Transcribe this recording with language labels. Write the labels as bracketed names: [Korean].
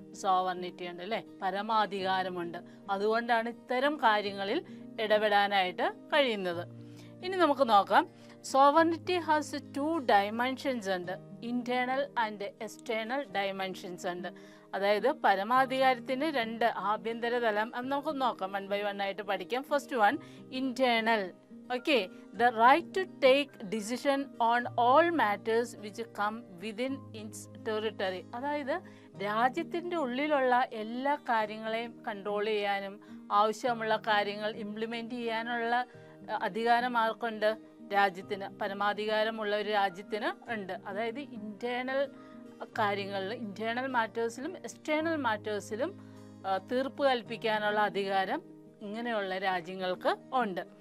[Malayalam] Sovereignty ഉണ്ട് അല്ലേ, പരമാധികാരമുണ്ട്. അതുകൊണ്ടാണ് ഇത്തരം കാര്യങ്ങളിൽ ഇടപെടാനായിട്ട് കഴിയുന്നത്. ഇനി നമുക്ക് നോക്കാം, സോവർണിറ്റി ഹാസ് 2 ഡയമെൻഷൻസ് ഉണ്ട്. ഇന്റേണൽ ആൻഡ് എക്സ്റ്റേണൽ ഡയമെൻഷൻസ് ഉണ്ട്. അതായത് പരമാധികാരത്തിന് 2 ആഭ്യന്തര തലം. അത് നമുക്ക് നോക്കാം, 1 by 1 ആയിട്ട് പഠിക്കാം. First one, internal. [English] Okay, the right to take decision on all matters which come within its territory. [Malayalam] അതായത് രാജ്യത്തിൻ്റെ ഉള്ളിലുള്ള എല്ലാ കാര്യങ്ങളെയും കൺട്രോൾ ചെയ്യാനും ആവശ്യമുള്ള കാര്യങ്ങൾ ഇംപ്ലിമെൻ്റ് ചെയ്യാനുള്ള അധികാരം ആർക്കുണ്ട്? രാജ്യത്തിന്. പരമാധികാരമുള്ള ഒരു രാജ്യത്തിന് ഉണ്ട്. അതായത് ഇൻറ്റേർണൽ കാര്യങ്ങളിൽ, ഇൻറ്റേർണൽ മാറ്റേഴ്സിലും എക്സ്റ്റേണൽ മാറ്റേഴ്സിലും തീർപ്പ് കൽപ്പിക്കാനുള്ള അധികാരം ഇങ്ങനെയുള്ള രാജ്യങ്ങൾക്ക് ഉണ്ട്.